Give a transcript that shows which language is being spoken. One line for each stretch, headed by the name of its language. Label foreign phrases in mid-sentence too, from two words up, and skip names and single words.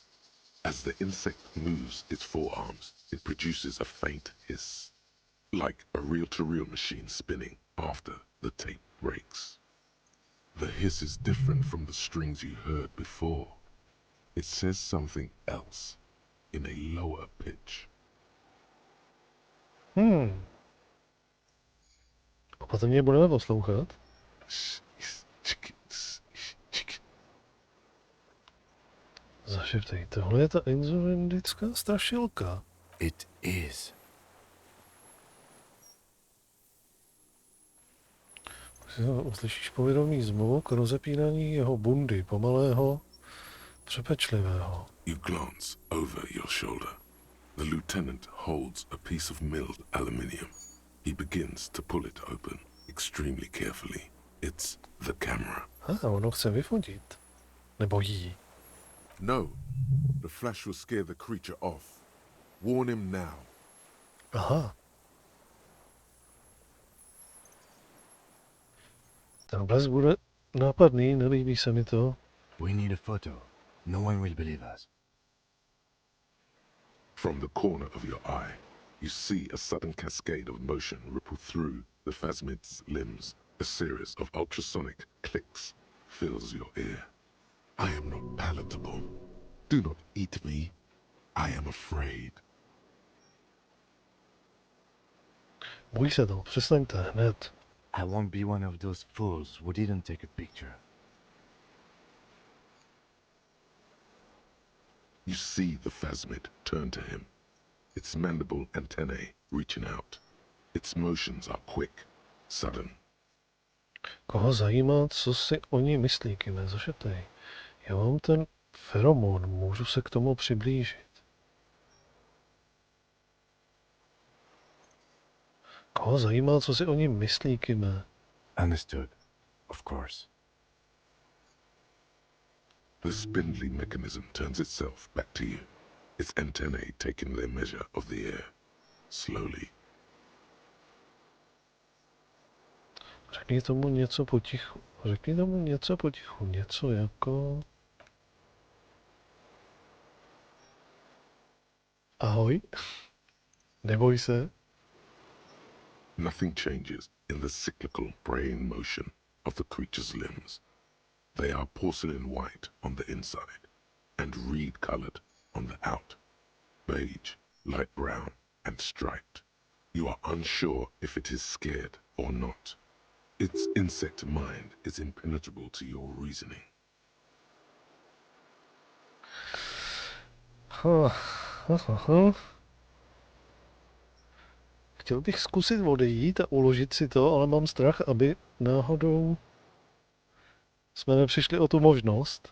English: As the insect moves its forearms, it produces a faint hiss, like a reel-to-reel machine spinning after the tape breaks. The hiss is different from the strings you heard before. It says something else, in a lower pitch.
Czech: Opatrně budeme poslouchat. Zašeptej, tohle je ta Inzulindická Strašilka.
English: It is.
Czech: Uslyšíš povědomý zvuk rozepínání jeho bundy, pomalého, přepečlivého.
English: You glance over your shoulder. The lieutenant holds a piece of milled aluminium. He begins to pull it open extremely carefully. It's the camera.
Czech: Ono chce vyfotit. Nebo jí.
English: No, the flash will scare the creature off. Warn him now.
Czech: Aha. Ten blesk bude nápadný, nelíbí se mi to.
English: We need a photo. No one will believe us. From the corner of your eye, you see a sudden cascade of motion ripple through the Phasmid's limbs. A series of ultrasonic clicks fills your ear. I am not palatable. Do not eat me. I am afraid.
Czech: Bojí se to, přestaňte hned.
English: I won't be one of those fools who didn't take a picture. You see the Phasmid turn to him, its mandible antennae reaching out. Its motions are quick, sudden.
Czech: Koho zajímá, co si o ní myslí, Kime, zašetej. Já mám ten feromon, můžu se k tomu přiblížit. Koho zajímá, co si o ní myslí, Kime?
English: Understood. Of course. The spindly mechanism turns itself back to you, its antennae taking their measure of the air, slowly.
Czech: Řekni tomu něco potichu. Řekni tomu něco potichu. Něco jako... Ahoj. Neboj se.
English: Nothing changes in the cyclical brain motion of the creature's limbs. They are porcelain white on the inside and reed-colored on the out. Beige, light brown, and striped. You are unsure if it is scared or not. Its insect mind is impenetrable to your reasoning.
Czech: Chtěl bych zkusit odejít a uložit si to, ale mám strach, aby náhodou jsme nepřišli o tu možnost.